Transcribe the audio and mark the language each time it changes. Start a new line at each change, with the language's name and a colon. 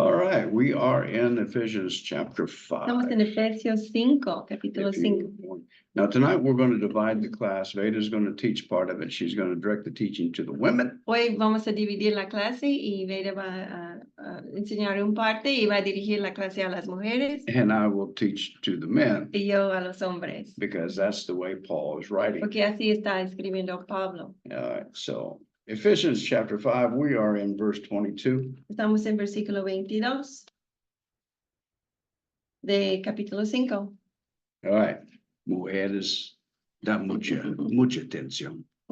English: right, we are in Ephesians chapter 5.
Spanish: Estamos en Efesios 5, capítulo
English: If you
Spanish: 5.
English: want. Now, tonight we're going to divide the class. Veda's going to teach part of it. She's going to direct the teaching to the women.
Spanish: Hoy vamos a dividir la clase y Vera va a enseñar un parte y va a dirigir la clase a las mujeres
English: And I will teach to the men
Spanish: y yo a los hombres,
English: because that's the way Paul is writing.
Spanish: porque así está escribiendo Pablo.
English: All right, so Ephesians chapter 5, we are in verse 22.
Spanish: Estamos en versículo 22 de capítulo 5.
English: All right,
Spanish: mujeres, da mucha atención.